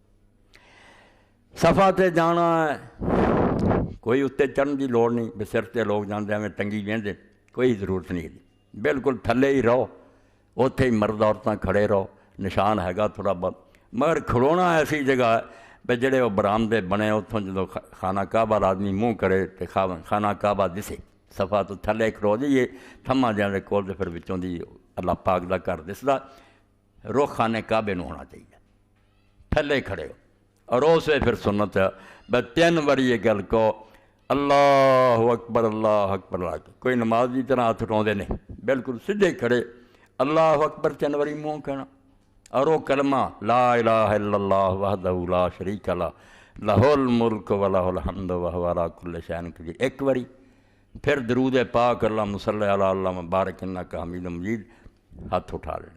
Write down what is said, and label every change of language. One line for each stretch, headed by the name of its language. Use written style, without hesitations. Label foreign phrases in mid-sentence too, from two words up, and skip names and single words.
Punjabi: صفا تے جانا ہے، کوئی اتنے چڑھن کی لوڑ نہیں، بے سر تے لوگ جاندے میں ٹنگی وہندے، کوئی ضرورت نہیں دی، بالکل تھلے ہی رہو، اوتھے ہی مرد عورتاں کھڑے رہو، نشان ہے گا تھوڑا بہت، مگر کھڑونا ایسی جگہ ہے بے جڑے وہ برآمدے بنے اتوں جدوں خانہ کعبہ آدمی منہ کرے تے خانہ کعبہ دسے، صفا تو تھلے کھڑو جائیے تھما جانے کول تے پھر وچوں دی اللہ پاک دا گھر دسدا، رخ خانے کعبے نوں ہونا چاہیے، تھلے کھڑے ہو۔ اور اس وے پھر سنت ہے بے 3 واری یہ گل کو
Arabic: اللہ اکبر
Punjabi: لا کے، کوئی نماز کی طرح ہاتھ اٹھاؤندے نہیں، بالکل سیدھے کھڑے
Arabic: اللہ اکبر
Punjabi: 3 واری منہ کہنا، اور وہ کلمہ
Arabic: لا الہ الا اللہ وحدہ لا شریک لہ لہ الملک ولہ الحمد وہو علی کل شیء قدیر
Punjabi: 1 واری، پھر درود پاک
Arabic: اللہم صلی علی اللہ بارک انک حمید مجید،
Punjabi: ہاتھ اٹھا لینا۔